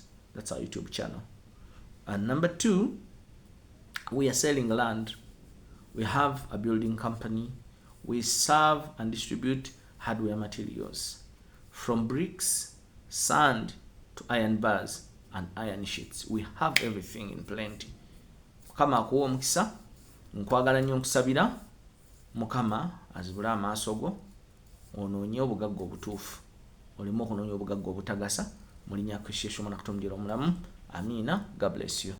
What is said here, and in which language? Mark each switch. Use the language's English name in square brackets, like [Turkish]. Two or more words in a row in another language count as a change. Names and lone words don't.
[English] That's our YouTube channel. And number 2, we are selling land. We have a building company. We serve and distribute hardware materials from bricks, sand to iron bars and iron sheets. We have everything in plenty. [Ganda] Mukama akuwa omukisa, nkwagala nnyo nkusabira. Mukama azibula amaaso go, onoonye obugagga obutuufu. Olimo okunoonya obugagga obutagasa. Mu linnya Kristo Yesu omwana Katonda omulamu. Amiina. [English] God bless you.